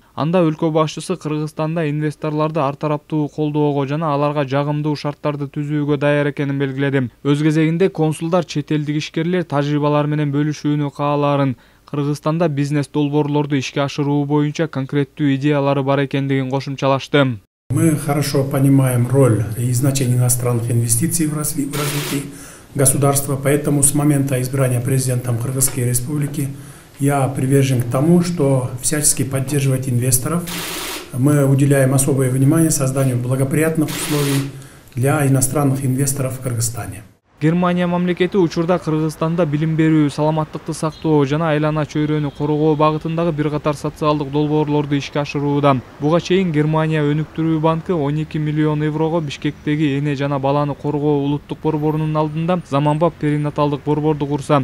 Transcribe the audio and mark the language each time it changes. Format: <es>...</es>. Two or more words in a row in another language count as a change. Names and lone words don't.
<ky>Анда өлкө башчысы Кыргызстанда инвесторлорду ар тараптуу колдоого жана аларга жагымдуу шарттарды түзүүгө даяр экенин белгиледи. Өз кезегинде консулдар чет элдик ишкерлер тажрыйбалар менен бөлүшүүнү каалаарын, Кыргызстанда бизнес долбоорлорду ишке ашыруу боюнча конкреттүү идеялары бар экендигин кошумчалашты.</ky> <ru>Мы хорошо понимаем роль и значение иностранных инвестиций в развитии государства, поэтому с момента избрания президентом Кыргызской Республики я привержен к тому, что всячески поддерживать инвесторов. Мы уделяем особое внимание созданию благоприятных условий для иностранных инвесторов в Кыргызстане.</ru> <ky>Германия мамлекети учурда Кыргызстанда билим берүү, саламаттыкты сактоо жана айлана чөйрөнү коргоо багытындагы бир катар социалдык долбоорлорду ишке ашырууда. Буга чейин Германия өнүктүрүү банкы 12 миллион еврого Бишкектеги эне жана баланы коргоо улуттук борборунун алдында заманбап перинаталдык борборду курса.</ky>